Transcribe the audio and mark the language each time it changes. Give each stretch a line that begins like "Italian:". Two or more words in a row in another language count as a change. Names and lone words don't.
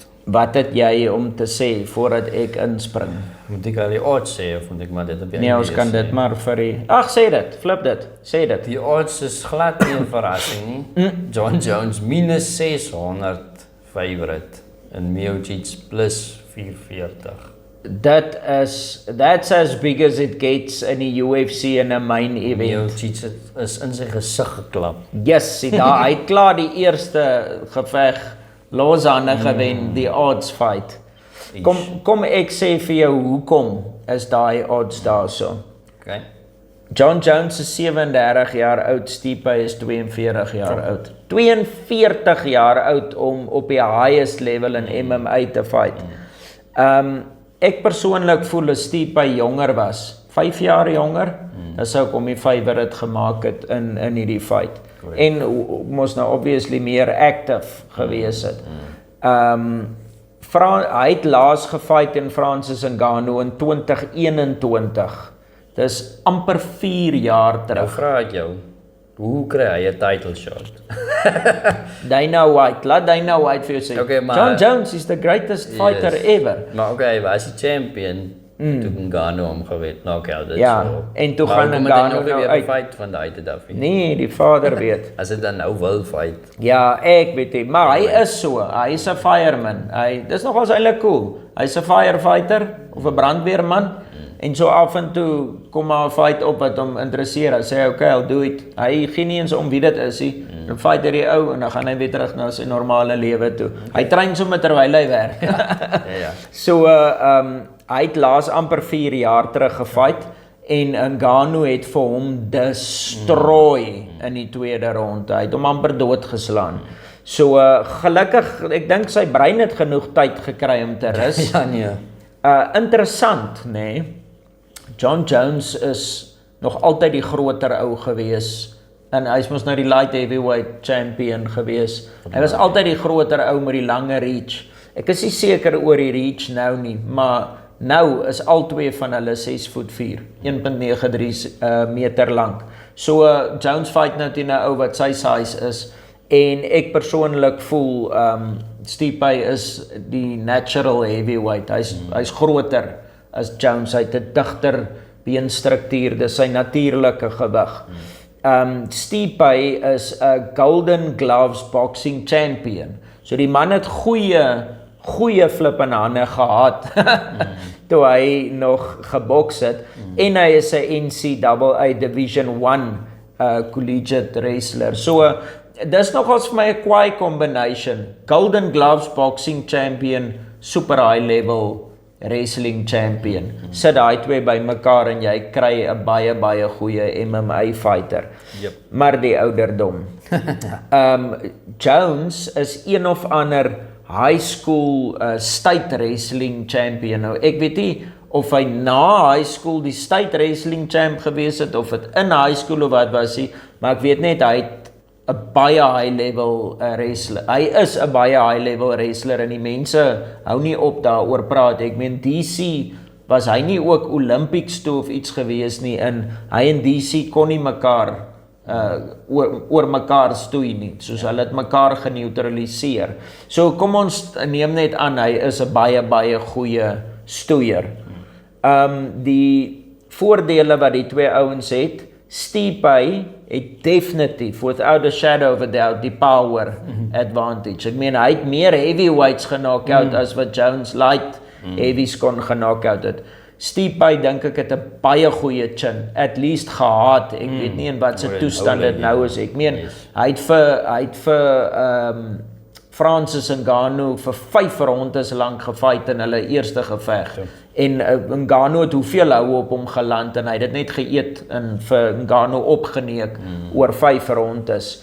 Afrikaans: Wat het jy om te sê voordat ek inspring? Moet ek al die odds sê of moet ek maar dit op die Nee, ons kan dit maar vir die... Ag, sê dit, flip dit, sê dit. Die odds is glad nie 'n verrassing nie. John Jones minus 600 favorite en Miocic plus 440.
English: That's as big as it gets
Afrikaans: in die UFC in 'n
English: main event.
Afrikaans: Miocic is in sy gesig geklap. Yes, sien daar, hy het klaar die eerste geveg loshande gewen, die
English: odds fight.
Afrikaans: Kom ek sê vir jou hoekom is daai odds daarso. Okay. John Jones is 37 jaar oud, Stipe is 42 jaar oud. 42 jaar oud om op die
English: highest level
Afrikaans: in MMA te fight. Ek persoonlik voel as Stipe jonger was, 5 jaar jonger, dan sou ek hom die favorite gemaak het in hierdie fight. Correct. En mos nou obviously meer active gewees het. Hy het laas gefight in Francis Ngannou in 2021. Dis amper 4 jaar Nou terug. vra ek jou, hoe kry hy 'n
English: title shot?
Afrikaans: Dana White, laat Dana White vir jou sê. Okay, maar-
English: John Jones is the greatest fighter ever.
Afrikaans: Maar okay, hy was die champion, toe Ngannou hom gewen, knockout, dit Ja, so. en toe Maar gaan hoekom het Ngannou hy nog nou weer uit. fight van daai te af. Nee, die vader weet. As dit dan nou wil fight. Ja, ek weet nie, maar hy is so, hy is 'n fireman. Dis nogals eintlik cool. Hy's 'n firefighter of 'n brandweerman. En so af en toe kom maar 'n fight op wat hom interesseer. Hy sê okay,
English: I'll do it.
Afrikaans: Hy gee nie eens om wie dit is nie. Dan fight hy die ou en dan gaan hy weer terug na sy normale lewe toe. Hy train sommer terwyl hy werk. Ja. So hy het laas amper 4 jaar terug gefight en Ngannou het vir hom destroy in die tweede ronde. Hy het hom amper doodgeslaan. So gelukkig, ek dink sy brein het genoeg tyd gekry om te rus. Ja nee. Interessant, nê? Nee? John Jones is nog altyd die groter ou gewees en hy's mos nou die
English: light heavyweight champion
Afrikaans: gewees. Hy was altyd die groter ou met die lange reach. Ek is nie seker oor die reach nou nie, maar nou is al twee van hulle 6'4", 1.93 meter lank. So Jones fight nou teen 'n ou wat sy size is en ek persoonlik voel Stipe is die
English: natural heavyweight.
Afrikaans: Hy's groter as Jones, hy het 'n digter beenstruktuur, dis sy natuurlike gewig. Stipe is 'n Golden Gloves
English: boxing champion.
Afrikaans: So die man het goeie flippende hande gehad toe hy nog geboks het en hy is 'n NCAA Division 1
English: collegiate wrestler.
Afrikaans: So dis nogals vir my 'n kwaai combination.
English: Golden Gloves boxing champion, super high level wrestling champion.
Afrikaans: Sit daai twee bymekaar en jy kry 'n baie goeie
English: MMA fighter.
Afrikaans: Yep. Maar die ouderdom. Jones is een of ander
English: high school state wrestling champion.
Afrikaans: Nou ek weet nie of hy na
English: high school
Afrikaans: die
English: state wrestling champ
Afrikaans: gewees het of dit in
English: high school
Afrikaans: of wat was hy, maar ek weet net hy het 'n baie
English: high level wrestler.
Afrikaans: Hy is 'n baie
English: high level wrestler
Afrikaans: en die mense hou nie op daaroor praat. Ek meen DC was hy nie ook Olympics toe of iets gewees nie en hy en DC kon nie mekaar oor mekaar stoei nie, soos hulle het mekaar geneutraliseer. So kom ons neem net aan, hy is 'n baie goeie stoeier. Die voordele wat die twee ouens het, Stipe het definitief,
English: without a shadow of a doubt,
Afrikaans: die power
English: advantage.
Afrikaans: Ek meen, hy het meer heavyweights genock out as wat Jones
English: light heavies
Afrikaans: kon genock out het. Stipe dink ek het 'n baie goeie chin,
English: at least
Afrikaans: gehad. Ek weet nie in wat se toestand dit nou is. Ek meen, hy het vir Francis Ngannou vir 5 rondes lank gefight in hulle eerste geveg. En Ngannou het hoeveel hou op hom geland en hy het dit net geëet en vir Ngannou opgeneek oor 5 rondes.